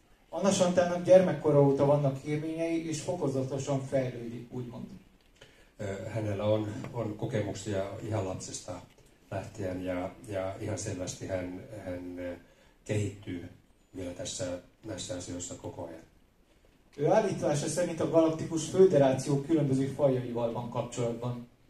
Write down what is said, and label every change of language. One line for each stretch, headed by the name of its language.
Hungarian: Anna Santának gyermekkora óta vannak élményei, és fokozatosan fejlődik, úgymond.
Finnish: Hänellä on kokemuksia ihan lapsesta lähtien ja ihan selvästi hän kehittyy vielä näissä asioissa koko ajan.
Hungarian: Ő állítása szerint a galaktikus föderáció különböző fajaival van kapcsolatban.